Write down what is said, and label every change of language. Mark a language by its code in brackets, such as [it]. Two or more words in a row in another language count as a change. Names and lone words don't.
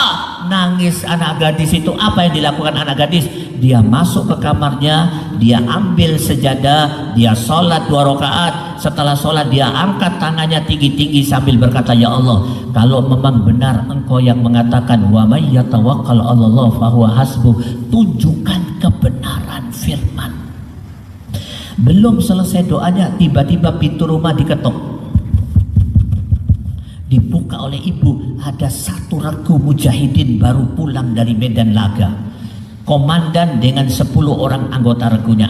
[id] Nangis anak gadis itu. Apa yang dilakukan anak gadis? Dia masuk ke kamarnya, dia ambil sejadah, dia sholat 2 rakaat. Setelah sholat dia angkat tangannya tinggi-tinggi sambil berkata, [ar] يا الله, [id] kalau memang benar engkau yang mengatakan [ar] ومن يتوكل على الله فهو حسبه, [id] tunjukkan kebenaran firman. Belum selesai doanya, tiba-tiba pintu rumah diketuk. Dibuka oleh ibu, ada 1 regu mujahidin baru pulang dari medan laga. Komandan dengan 10 orang anggota regunya.